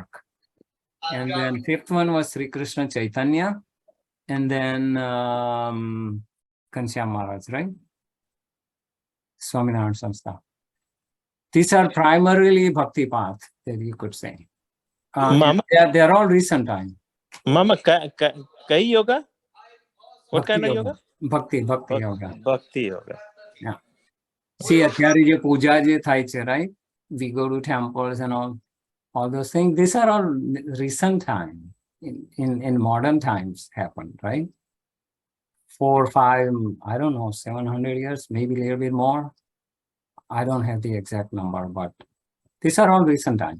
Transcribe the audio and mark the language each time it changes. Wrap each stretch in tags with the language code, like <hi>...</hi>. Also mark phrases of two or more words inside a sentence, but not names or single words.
<en>And then fifth one was Sri Krishna Chaitanya, and then Kansyam Maharaj, right? Swaminarayan Samstha. These are primarily bhakti path, that you could say. Mama, they are all recent time.</en> <gu>મામા, કઈ યોગ? What</gu> <en>Bhakti kind of yoga? Bhakti yoga. Bhakti yoga. Yeah. See,</en> <gu>અત્યારે જે પૂજા જે થાય છે,</gu> <en>right? We go to temples and all those things. These are all recent time. In modern times happened, right? 4, 5, I don't know, 700 years, maybe a little bit more. I don't have the exact number, but these are all recent time.</en>